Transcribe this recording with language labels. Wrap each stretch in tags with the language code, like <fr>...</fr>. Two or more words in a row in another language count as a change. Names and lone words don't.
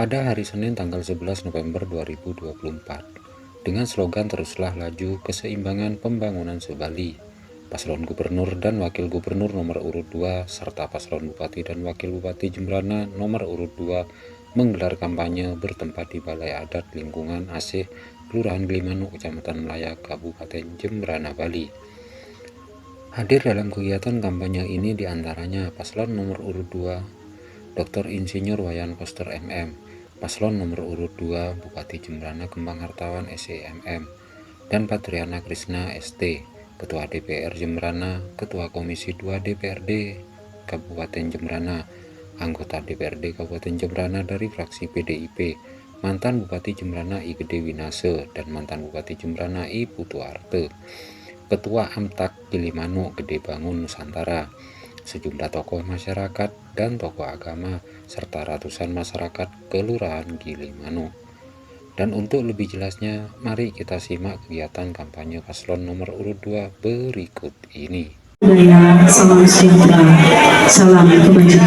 <id>Pada hari Senin tanggal 11 November 2024 dengan slogan teruslah laju keseimbangan pembangunan Sebali, paslon gubernur dan wakil gubernur nomor urut 2 serta paslon bupati dan wakil bupati Jembrana nomor urut 2 menggelar kampanye bertempat di Balai Adat Lingkungan Asih, Kelurahan Gilimanuk, Kecamatan Melaya, Kabupaten Jembrana, Bali. Hadir dalam kegiatan kampanye ini diantaranya paslon nomor urut 2 Dr. Insinyur Wayan Koster MM, paslon nomor urut 2 Bupati Jembrana Kembang Hartawan SEMM, dan Patriana Krisna ST, Ketua DPR Jembrana, Ketua Komisi 2 DPRD Kabupaten Jembrana, anggota DPRD Kabupaten Jembrana dari fraksi PDIP, mantan Bupati Jembrana I Gede Winase dan mantan Bupati Jembrana I Putu Arte, Ketua Amtak Gilimanuk Gede Bangun Nusantara, sejumlah tokoh masyarakat dan tokoh agama, serta ratusan masyarakat Kelurahan Gilimanuk. Dan untuk lebih jelasnya, mari kita simak kegiatan kampanye paslon nomor urut 2 berikut ini. Salam sejahtera, salam kebajikan.</id>